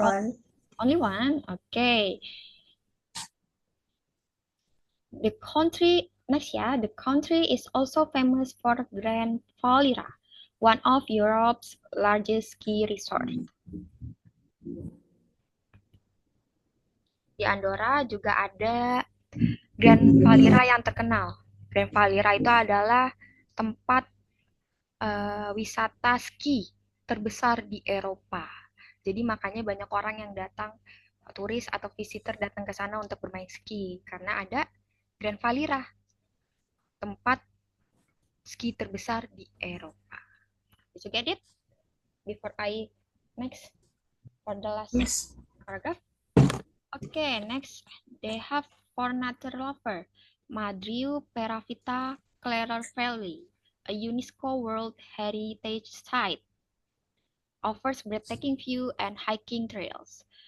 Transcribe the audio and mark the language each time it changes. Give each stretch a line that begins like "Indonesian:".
English: one. only one? Okay. The country next ya, the country is also famous for Grand Valira, one of Europe's largest ski resort.
Indonesian: Di Andorra juga ada Grand Valira yang terkenal. Grand Valira itu adalah tempat wisata ski terbesar di Eropa. Jadi makanya banyak orang yang datang, turis atau visitor datang ke sana untuk bermain ski karena ada Grand Valira, tempat ski terbesar di Eropa.
English: Did you get it? Before I next for the last Yes. paragraph. Okay, next they have for nature lover Madriu Peravita Clarer Valley, a UNESCO World Heritage Site, offers breathtaking view and hiking trails.